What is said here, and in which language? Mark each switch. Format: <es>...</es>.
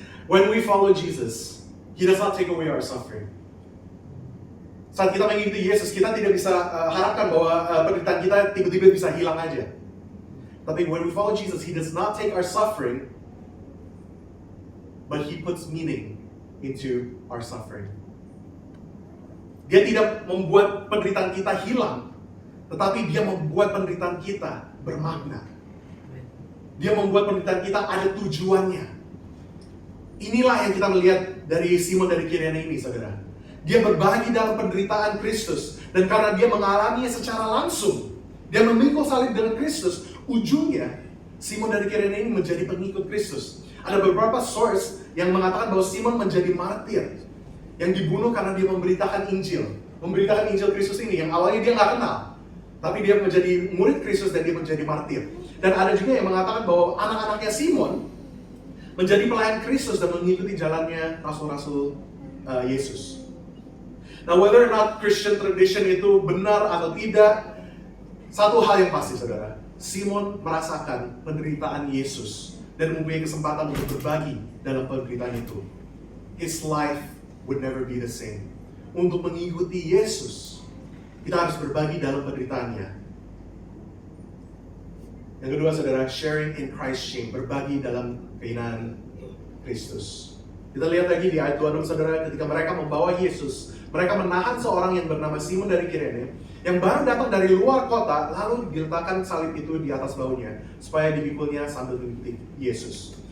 <en>When we follow Jesus, He does not take away our suffering.</en> <id>Saat kita mengikuti Yesus, kita tidak bisa harapkan bahwa penderitaan kita tiba-tiba bisa hilang aja. Tapi</id> <en>when we follow Jesus, He does not take our suffering, but He puts meaning into our suffering.</en> <id>Dia tidak membuat penderitaan kita hilang, tetapi Dia membuat penderitaan kita bermakna. Dia membuat penderitaan kita ada tujuannya. Inilah yang kita melihat dari Simon dari Kirene ini, saudara. Dia berbagi dalam penderitaan Kristus, dan karena dia mengalaminya secara langsung, dia memikul salib dengan Kristus. Ujungnya, Simon dari Kirene ini menjadi pengikut Kristus. Ada beberapa source yang mengatakan bahwa Simon menjadi martir, yang dibunuh karena dia memberitakan Injil. Memberitakan Injil Kristus ini, yang awalnya dia nggak kenal. Tapi dia menjadi murid Kristus dan dia menjadi martir. Dan ada juga yang mengatakan bahwa anak-anaknya Simon menjadi pelayan Kristus dan mengikuti jalannya rasul-rasul Yesus.</id> <en>Now, whether or not Christian tradition</en> <id>itu benar atau tidak, satu hal yang pasti, saudara, Simon merasakan penderitaan Yesus dan mempunyai kesempatan untuk berbagi dalam penderitaan itu.</id> <en>His life would never be the same.</en> <id>Untuk mengikuti Yesus, kita harus berbagi dalam penderitaannya. Yang kedua, saudara,</id> <en>sharing in Christ's shame,</en> <id>berbagi dalam kehinaan Kristus. Kita lihat lagi di ayat 26, saudara, ketika mereka membawa Yesus, mereka menahan seorang yang bernama Simon dari Kirene, yang baru datang dari luar kota, lalu diletakkan salib itu di atas bahunya, supaya dipikulnya sambil mengikuti Yesus.</id>